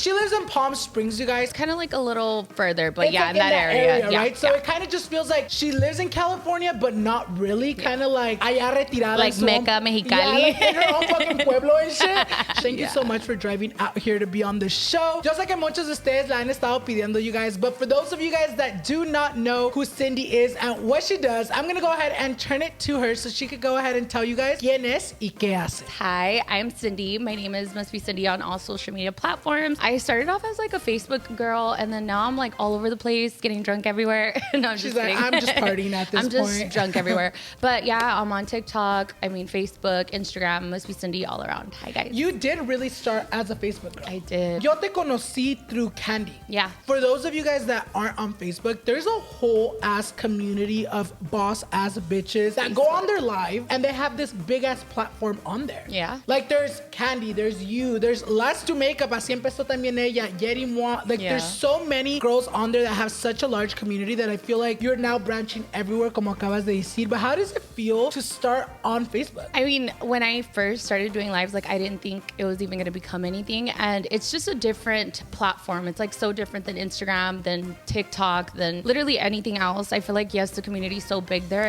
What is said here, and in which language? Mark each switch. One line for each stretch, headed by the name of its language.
English: She lives in Palm Springs, you guys. Kind of like a little further, but it's in that area. Right? So it kind of just feels like she lives in California, but not really. Kind of like
Spanish: allá retirada.
English: Like Meca, Mexicali. In her own fucking pueblo and shit. Thank you so much for driving out here to be on the show. Just like
Spanish: muchos de ustedes la han estado pidiendo,
English: you guys. But for those of you guys that do not know who Cindy is and what she does, I'm going to go ahead and turn it to her so she could go ahead and tell you guys
Spanish: quién es y qué hace.
English: Hi, I'm Cindy. My name is Must Be Cindy on all social media platforms. I started off as a Facebook girl, and then now I'm all over the place, getting drunk everywhere. No, I'm She's just kidding. I'm just partying at this point. I'm just drunk everywhere. But yeah, I'm on TikTok. Facebook, Instagram, Must Be Cindy all around. Hi, guys. You did really start as a Facebook girl. I did.
Spanish: Yo te conocí
English: through
Spanish: Candy.
English: Yeah. For those of you guys that aren't on Facebook, there's a whole ass community of boss ass bitches that go on their live and they have this big ass platform on there. Yeah. There's Candy, there's you, there's Let's Do Makeup,
Spanish: así empezó también ella,
English: Yeri Moi. There's so many girls on there that have such a large community that I feel like you're now branching everywhere,
Spanish: como acabas de decir.
English: But how does it feel to start on Facebook? I mean, when I first started doing lives, I didn't think it was even going to become anything. And it's just a different platform. It's so different than Instagram, than TikTok, than literally anything else. I feel like, yes, the community is so big there.